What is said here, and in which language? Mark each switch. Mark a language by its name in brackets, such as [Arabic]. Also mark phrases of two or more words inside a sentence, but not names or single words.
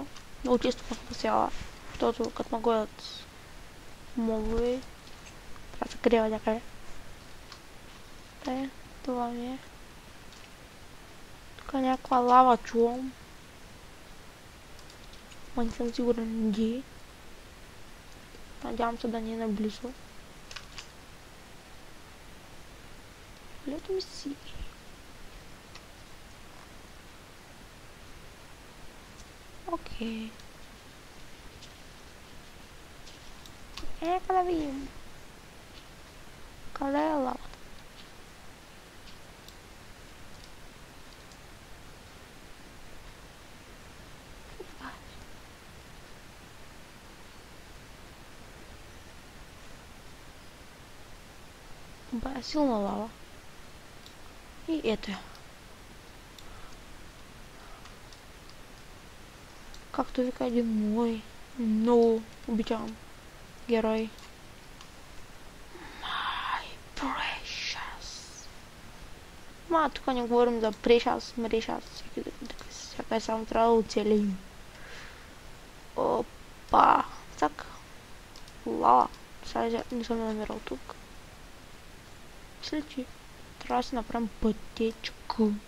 [Bulgarian] Много често ме спасява, защото като ме гонят мобове, трябва да се крива някъде. Това ми е. Тук е някаква лава чувам. Ма не съм сигурен где. Надявам се да не е наблизо. [English] Let me see. [Bulgarian] Окей. Нека да видим. Къде е лавата? Бая силна лава. И ето я. Както вика един мой много обичан герой. [English] My precious. [Bulgarian] Тук не говорим за precious, всяка е само трябва да оцелим. Опа, так. Лава. Сега не съм намерил тук. Мисля, че трябва да си направим пътечка.